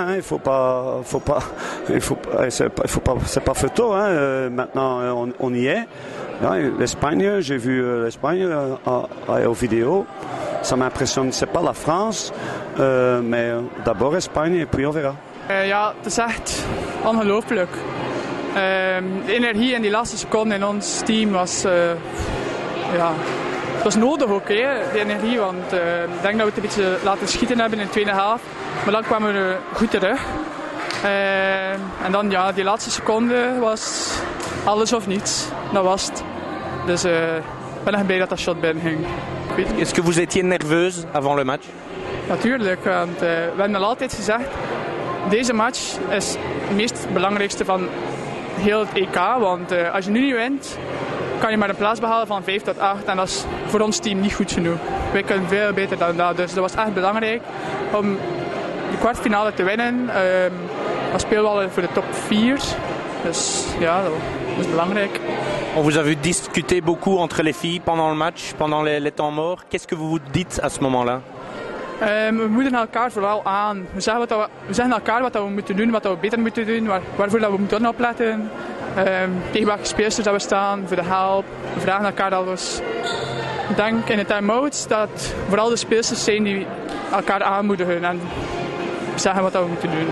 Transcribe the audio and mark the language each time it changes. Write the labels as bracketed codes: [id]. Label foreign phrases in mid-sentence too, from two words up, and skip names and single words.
[fr] Hein. C'est pas photo. Hein. Maintenant on y est. L'Espagne, j'ai vu l'Espagne aux vidéos. Ça m'impressionne. C'est pas la France, mais d'abord Espagne et puis on verra. [nl] Ja, het is echt ongelooflijk. De energie in die laatste seconde in ons team was, ja, het was nodig ook, hè, die energie. Want ik denk dat we het een beetje laten schieten hebben in de tweede helft. Maar dan kwamen we goed terug. En dan, ja, die laatste seconde was alles of niets. Dat was het. Dus ik ben echt blij dat dat shot binnen ging. [fr] Est-ce que vous étiez nerveuse avant le match? [nl] Natuurlijk, want we hebben al altijd gezegd, deze match is het meest belangrijkste van heel het EK. Want als je nu niet wint, kan je maar een plaats behalen van 5 tot 8. En dat is voor ons team niet goed genoeg. Wij kunnen veel beter dan dat. Dus dat was echt belangrijk om de kwartfinale te winnen. Dan spelen we al voor de top 4. Dus ja, dat is belangrijk. [fr] On vous a vu discuter beaucoup entre les filles pendant le match, pendant les temps morts. Qu'est-ce que vous vous dites à ce moment-là? [nl] We moedigen elkaar vooral aan. We zeggen elkaar wat we moeten doen, wat we beter moeten doen, waarvoor dat we moeten opletten. Tegen welke speelsters dat we staan, voor de help. We vragen elkaar alles. Ik denk in de time-outs dat vooral de speelsters zijn die elkaar aanmoedigen en zeggen wat we moeten doen.